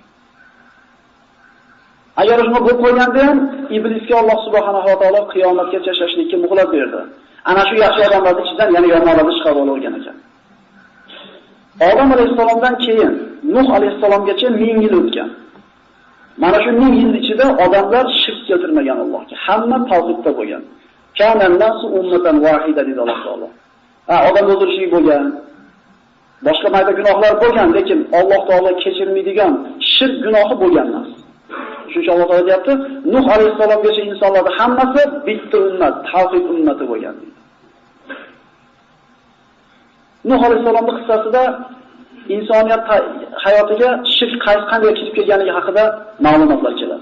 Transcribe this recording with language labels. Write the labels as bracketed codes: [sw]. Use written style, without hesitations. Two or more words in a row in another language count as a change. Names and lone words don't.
[uz] Agar shuni bo'lib qo'yganda ham iblisga Alloh subhanahu va taolo qiyomatgacha yashashlikka muhlat berdi. Ana shu yaxshi odamlarning ichidan yana yomonlarni chiqarib olgan ekan. Odam alayhisalomdan keyin Nuh alayhisalomgacha 1000 yil o'tgan. Mana shu 1000 yil ichida odamlar shirk keltirmagan Allohga. Hamma tavhidda bo'lgan. [ar] كان الناس أمة واحدة [uz] dedi Alloh taolo. Odam o'ldirishlik bo'lgan. Boshqa mayda gunohlar bo'lgan, lekin Alloh taolo kechirmaydigan shirk gunohi bo'lgan emas. Shuning uchun Alloh taolo deyapti, Nuh alayhisalomgacha insonlarning hammasi bitta ummat, tavhid ummati bo'lgan. Nuh alayhisalomning qissasida insoniyat hayotiga shirk qanday kirib kelganligi haqida ma'lumotlar keladi.